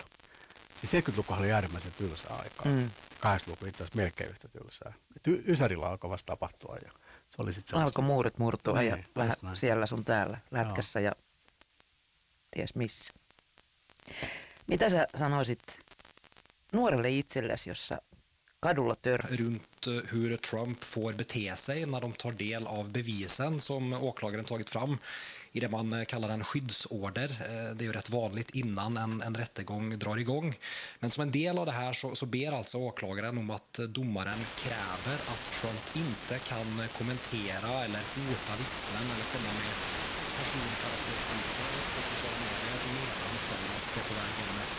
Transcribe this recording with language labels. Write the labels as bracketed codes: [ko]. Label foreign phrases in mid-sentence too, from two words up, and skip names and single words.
[fi] Siis 70-luku oli äärimmäisen tylsää aikaa. 80-luku itse asiassa melkein yhtä tylsää. Ysärillä alkoi vasta tapahtua ja se oli sitten semmoista. Alkoi muurit murtua Niin, ja vähän siellä sun täällä lätkässä ja ties missä. Mitä sä sanoisit nuorelle itsellesi, jossa kadulla [sv] runt hur Trump får bete sig när de tar del av bevisen som åklagaren tagit fram i det man kallar en skyddsorder. Det är ju rätt vanligt innan en rättegång drar igång. Men som en del av det här så ber alltså åklagaren om att domaren kräver att Trump inte kan kommentera eller hota vittnen eller komma med personkaraktäristiker på sociala medier medan fallet är på väg genom rätta.